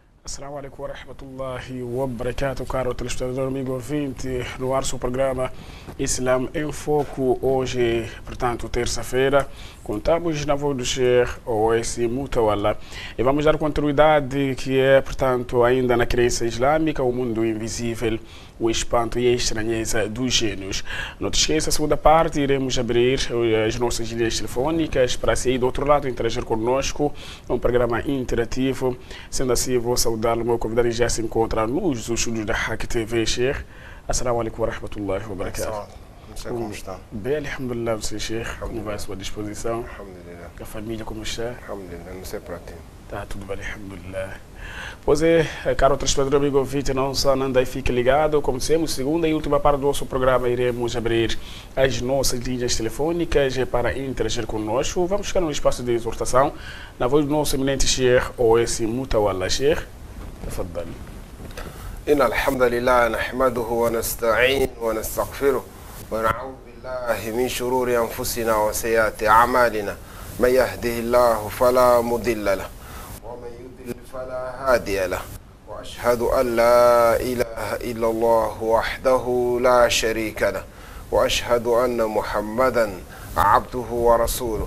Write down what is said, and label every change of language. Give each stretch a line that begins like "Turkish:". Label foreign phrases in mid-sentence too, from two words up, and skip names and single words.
Arabic: السلام عليكم ورحمة الله وبركاته,
Portuguese: caro telespectador, amigo ouvinte, no ar seu programa Islam em Foco. Hoje, portanto, terça-feira, contamos na voz do Sheikh Owais Mutawalla e vamos dar continuidade que é, portanto, ainda na crença islâmica, o mundo invisível, o espanto e a estranheza dos gênios. Não te esqueça, a segunda parte, iremos abrir as nossas linhas telefônicas para sair do outro lado interagir conosco. É um programa interativo. Sendo assim, vou saudá-lo. O meu convidado já se encontra nos estúdios da Hack TV, Sheikh.
Arabic: السلام عليكم ورحمة الله وبركاته.
Portuguese: Não sei como está. Bem, alhamdulillah, você, Sheikh. Como vai a sua disposição? Alhamdulillah. A família, como está? Alhamdulillah, não sei para ti. Tá tudo bem, alhamdulillah. Pois é, caro telespectador, amigo ouvinte, não só anda e fique ligado. Como dissemos, segunda e última parte do nosso programa, iremos abrir as nossas linhas telefônicas para interagir conosco. Vamos ficar num espaço de exortação na voz do nosso eminente Sheikh Owais Mutawalla. Sheikh,
Arabic: تفضل. إن الحمد لله نحمده ونستعين ونستغفره ونعوذ بالله من شرور أنفسنا وسيئات أعمالنا من يهده الله فلا مضل له ومن يضلل فلا هادي له وأشهد أن لا إله إلا الله وحده لا شريك له وأشهد أن محمدا عبده ورسوله